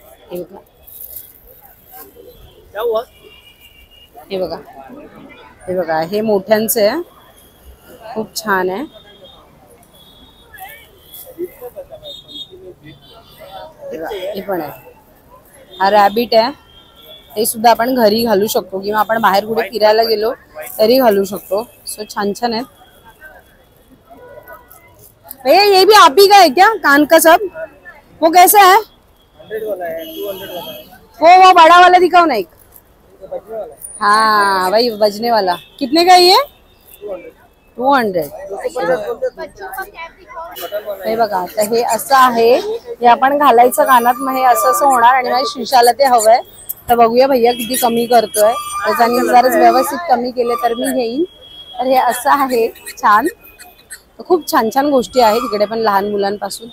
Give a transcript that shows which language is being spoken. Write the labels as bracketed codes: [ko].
[mr] हे बघा, हे बघा, हे बघा, हे मोठ्यांचे आहे, खूप छान आहे. हे पण आहे. हा रॅबिट आहे. हे सुद्धा आपण घरी घालू शकतो किंवा आपण बाहेर कुठे फिरायला गेलो तरी घालू शकतो. सो छान छान आहेत. [hi] भैया ये भी आप ही का है क्या, कान का सब? वो कैसा है? 100 वाला है, 200 वाला है. वो बड़ा वाला दिखाओ ना एक. हाँ, वही बजने वाला. कितने का ये? 200. [mr] हे बघा आता हे असं आहे, हे आपण घालायचं कानात, मग हे असं असं होणार आणि माझ्या शिशाला ते हवंय. तर बघूया भैया किती कमी करतोय, त्याच्याने जरा व्यवस्थित कमी केले तर मी घेईन. तर हे असं आहे छान, खूप छान छान गोष्टी आहेत इकडे पण लहान मुलांपासून.